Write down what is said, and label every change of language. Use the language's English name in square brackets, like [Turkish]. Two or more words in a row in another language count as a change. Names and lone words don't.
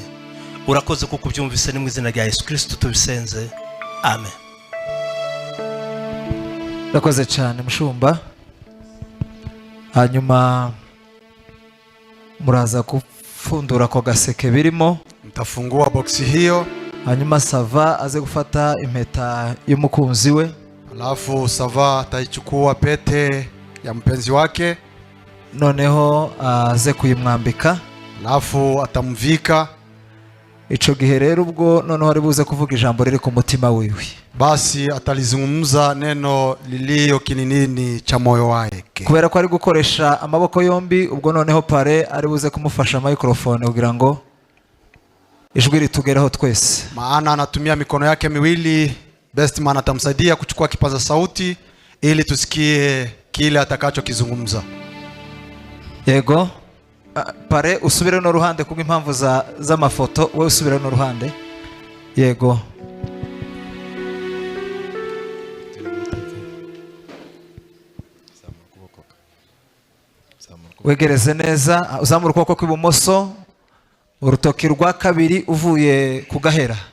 [Rundi] Urakoze kuko byumvise ni mu izina rya Yesu Kristo tubisenze. Amen. Urakoze cyane mushumba. Hanyuma muraza gufundura ko gaseke birimo. [Swahili] Mtafungua boksi hiyo. [Rundi] Hanyuma Sava aze gufata impeta y'umukunzi we. [Swahili] Alafu Sava ataichukua pete ya mpenzi wake. [Rundi] Noneho aze kuyimwambika. [Swahili] Alafu atamvika. [Rundi] Ico gihe rero ubwo noneho ari buze kuvuga ijambo riri ku mutima wiwe. [Swahili] Basi atalizungumza neno lilio kininini cha moyo wake. [Rundi] Kubera ko ari gukoresha amaboko yombi, ubwo noneho pare ari buze kumufasha microphone kugira ngo ijwi ritugereho twese. [Swahili] Maana anatumia mikono yake miwili, [English] best man [Swahili] atamsaidia kuchukua kipaza sauti ili tusikie kile atakachokizungumza. [Rundi] Yego. Pare usubire no ruhande kuko impamvu za mafoto, we usubire no ruhande. Yego. Wegereze neza, uzamura ukuboko kw'ibumoso, urutoki rwa kabiri uvuye ku gahera.